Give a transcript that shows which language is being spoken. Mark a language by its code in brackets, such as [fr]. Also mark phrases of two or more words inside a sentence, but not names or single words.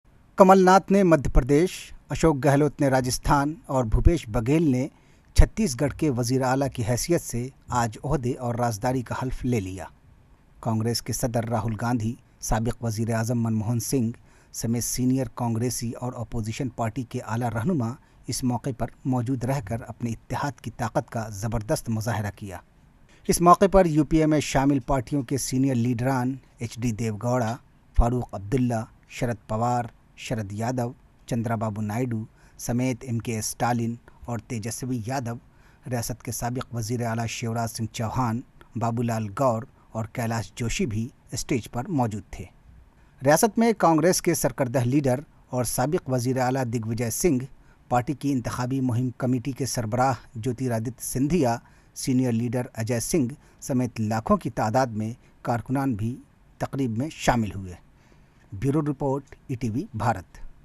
[ur] کمل ناتھ نے مدھیہ پردیش، اشوک گہلوت نے راجستھان اور بھوپیش بگیل نے چھتیس گڑھ کے وزیر اعلیٰ کی حیثیت سے آج عہدے اور رازداری کا حلف لے لیا۔ کانگریس کے صدر راہل گاندھی، سابق وزیر اعظم منموہن سنگھ سمیت سینئر کانگریسی اور [en] opposition party [ur] کے اعلیٰ رہنما اس موقع پر موجود رہ کر اپنے اتحاد کی طاقت کا زبردست مظاہرہ کیا۔ اس موقع پر یو پی اے میں شامل پارٹیوں کے سینئر لیڈران ایچ ڈی دیو گوڑا، فاروق عبداللہ، شرد پوار، شرد یادو، چندرا بابو نائیڈو سمیت ایم کے اسٹالن اور تیجسوی یادو، ریاست کے سابق وزیر اعلیٰ شیوراج سنگھ چوہان، بابو لال گور اور کیلاش جوشی بھی اسٹیج پر موجود تھے۔ ریاست میں کانگریس کے سرکردہ لیڈر اور سابق وزیر اعلیٰ دگ وجے سنگھ، پارٹی کی انتخابی مہم کمیٹی کے سربراہ جیوترادتیہ سندھیا، [en] senior leader [ur] اجے سنگھ سمیت لاکھوں کی تعداد میں کارکنان بھی تقریب میں شامل ہوئے۔ [en] Bureau Report, [ur] ای ٹی وی بھارت۔